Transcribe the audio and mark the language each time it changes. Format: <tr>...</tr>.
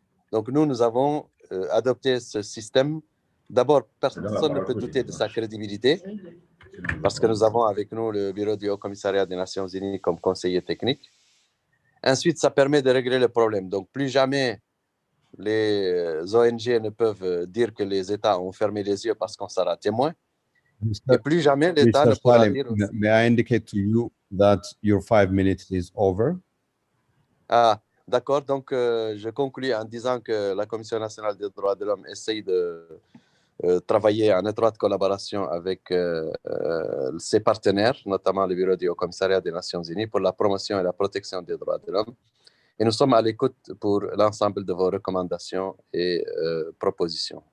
<fr>Donc nous avons adopté ce système. D'abord, personne ne peut douter de sa crédibilité parce que nous avons avec nous le Bureau du Haut-Commissariat des Nations Unies comme conseiller technique. Ensuite, ça permet de régler le problème. Donc, plus jamais les ONG ne peuvent dire que les États ont fermé les yeux parce qu'on sera témoin. Et plus jamais l'État ne pourra dire...</fr> <en>May I indicate to you that your 5 minutes is over?</en> <fr>Ah, d'accord. Donc, je conclus en disant que la Commission nationale des droits de l'homme essaye de travailler en étroite collaboration avec ses partenaires, notamment le Bureau du Haut-Commissariat des Nations Unies pour la promotion et la protection des droits de l'homme. Et nous sommes à l'écoute pour l'ensemble de vos recommandations et propositions.</fr>